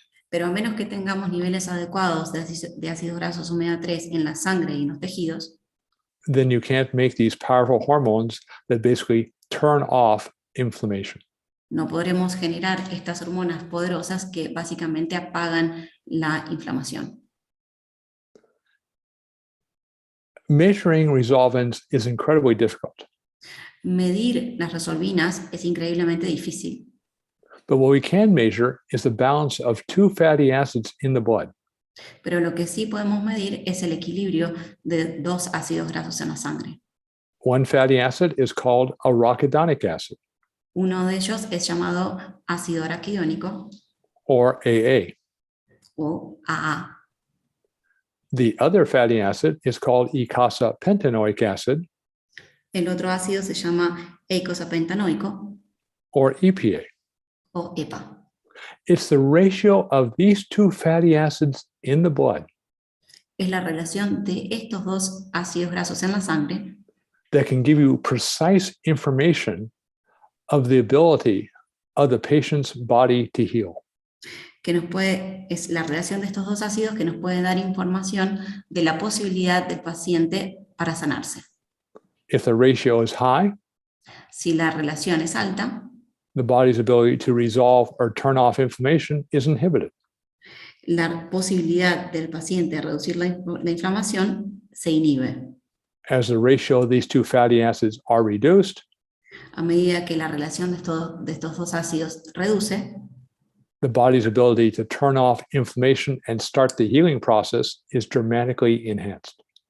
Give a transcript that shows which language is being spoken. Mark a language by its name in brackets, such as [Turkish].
[Spanish] Pero a menos que tengamos niveles adecuados de ácidos grasos omega 3 en la sangre y en los tejidos, [English] then you can't make these powerful hormones that basically turn off inflammation. [Spanish] no podremos generar estas hormonas poderosas que básicamente apagan la inflamación. [English] Measuring resolvins is incredibly difficult. [Spanish] Medir las resolvinas es increíblemente difícil, [English] But what we can measure is the balance of two fatty acids in the blood. [Spanish] pero lo que sí podemos medir es el equilibrio de dos ácidos grasos en la sangre. [English] One fatty acid is called arachidonic acid, [Spanish] Uno de ellos es llamado ácido araquidónico [English] or AA. [Spanish] o AA. [English] The other fatty acid is called eicosapentaenoic acid, [Spanish] El otro ácido se llama eicosapentanoico [English] or EPA. [Spanish] o EPA. [English] It's the ratio of these two fatty acids in the blood [Spanish] Es la relación de estos dos ácidos grasos en la sangre [English] that can give you precise information of the ability of the patient's body to heal. [Spanish] que es la relación de estos dos ácidos que nos puede dar información de la posibilidad del paciente para sanarse. [English] If the ratio is high, [Spanish] Si la relación es alta, [English] the body's ability to resolve or turn off inflammation is inhibited. [Spanish] la posibilidad del paciente de reducir la inflamación se inhibe. [English] As the ratio of these two fatty acids are reduced, [Spanish] A medida que la relación de estos dos ácidos reduce, [English] the body's ability to turn off inflammation and start the healing process is dramatically enhanced.